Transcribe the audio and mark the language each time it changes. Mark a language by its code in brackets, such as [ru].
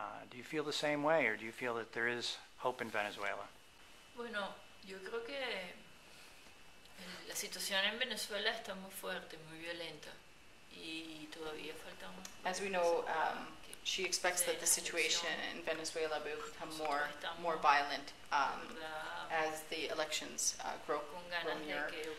[en] Do you feel the same way, or do you feel that there is hope in Venezuela? [es] Bueno, yo creo que la situación en Venezuela está muy fuerte, muy violenta, y todavía falta [en] As we know, she expects that the situation in Venezuela will become more violent as the elections grow nearer.